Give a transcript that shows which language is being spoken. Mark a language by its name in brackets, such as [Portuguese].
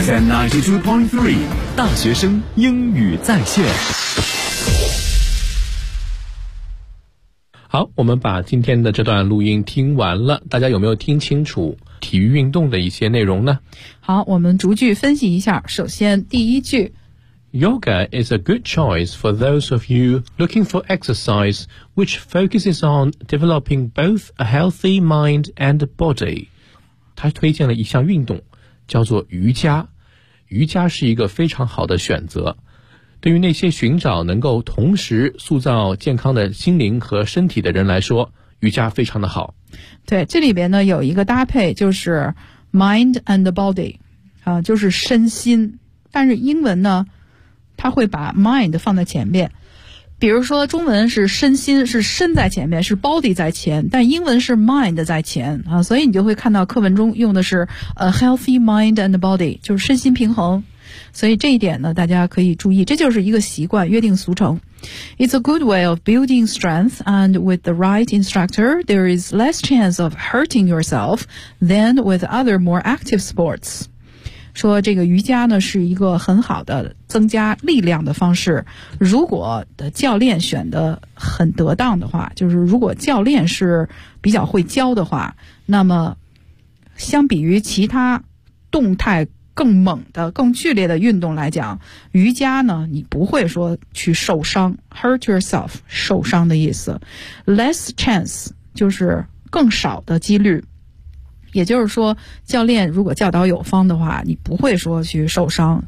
[Chinese] FM 92.3 大学生英语在线。好，我们把今天的这段录音听完了，大家有没有听清楚体育运动的一些内容呢？好，我们逐句分析一下。首先第一句， [English] Yoga is a good choice for those of you looking for exercise which focuses on developing both a healthy mind and body. [Chinese] 他推荐了一项运动叫做瑜伽，瑜伽是一个非常好的选择，对于那些寻找能够同时塑造健康的心灵和身体的人来说，瑜伽非常的好。对，这里边呢有一个搭配就是 mind and body、就是身心，但是英文呢它会把 mind 放在前面，比如说中文是身心，是身在前面，是 body 在前，但英文是 mind 在前啊，所以你就会看到课文中用的是 [English] a healthy mind and body， [Chinese] 就是身心平衡，所以这一点呢大家可以注意，这就是一个习惯，约定俗成。 [English] It's a good way of building strength and with the right instructor there is less chance of hurting yourself than with other more active sports。 [Chinese] 说这个瑜伽呢是一个很好的增加力量的方式，如果的教练选得很得当的话，就是如果教练是比较会教的话，那么相比于其他动态更猛的更剧烈的运动来讲，瑜伽呢你不会说去受伤， [English] hurt yourself [Chinese] 受伤的意思， less chance 就是更少的几率，也就是说教练如果教导有方的话你不会说去受伤。